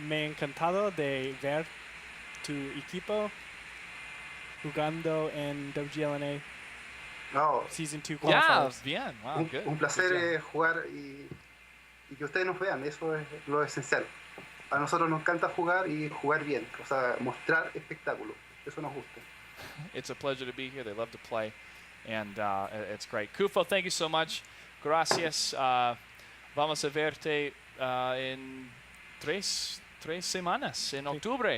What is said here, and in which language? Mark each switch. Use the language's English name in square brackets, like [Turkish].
[Spanish] Me encantado de ver tu equipo jugando en WGLNA No, [English] Season 2 Yeah, qualifiers. [Spanish] bien. [English] Wow, good. [Spanish] un placer [English] Good job. [Spanish] jugar y que ustedes nos vean, eso es lo esencial. A nosotros nos encanta jugar y jugar bien, o sea, mostrar espectáculo, eso nos gusta. [English] It's a pleasure to be here. They love to play, and it's great. Kufo, thank you so much. [Spanish] Gracias. Vamos a verte en tres semanas en octubre.